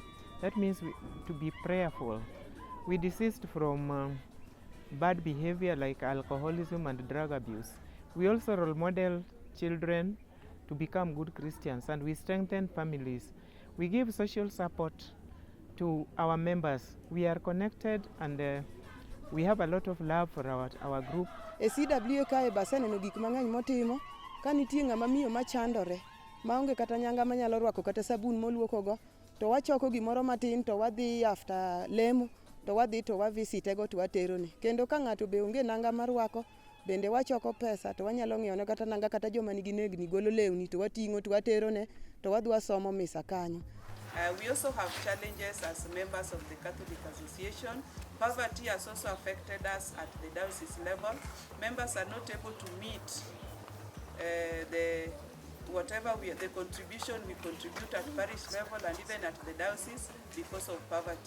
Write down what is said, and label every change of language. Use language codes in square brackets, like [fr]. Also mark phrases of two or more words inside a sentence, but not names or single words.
[en] That means to be prayerful. We desist from bad behavior like alcoholism and drug abuse. We also role model children to become good Christians, and we strengthen families. We give social support to our members. We are connected, and we have a lot of love for our group. [luo] CWA kae baseneno gik mang'eny motimo, ka nitie ng'ama miyo machandore maonge kata nyanga manyalo rwako kata sabun moluokogo, to wachoko gimoro matin to wadhi after lemo, to wadhi to wavisitego to waterone. Kendo ka ng'ato be onge nanga marwako, bende wachoko pesa to wanyalo ng'iewone kata nanga, kata joma nigi negni golo lewni to wating'o to waterone to wadhi wasomo misa kanyo. [en] We also have challenges as members of the Catholic Association. Poverty has also affected us at the diocese level. Members are not able to meet the contribution we contribute at parish level and even at the diocese because of poverty.